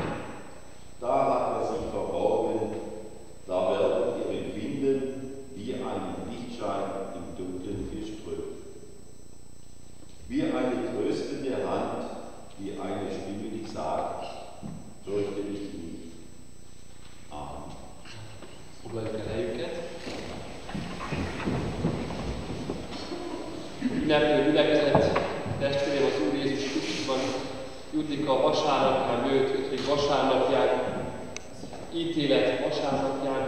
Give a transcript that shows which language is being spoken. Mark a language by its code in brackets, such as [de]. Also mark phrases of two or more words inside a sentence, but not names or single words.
[de] Da hat er sich verborgen, da werdet ihr ihn finden, wie ein Lichtschein im Dunkeln geströmt. Wie eine tröstende Hand, wie eine Stimme, die sagt: fürchte dich nicht. Amen. [hu] Foglaljuk el helyüket. Ünneplő gyülekezet, testvérem, az Úr Jézus Krisztusban jutnik a vasárnapján, 5. vasárnapján, ítélet vasárnapján.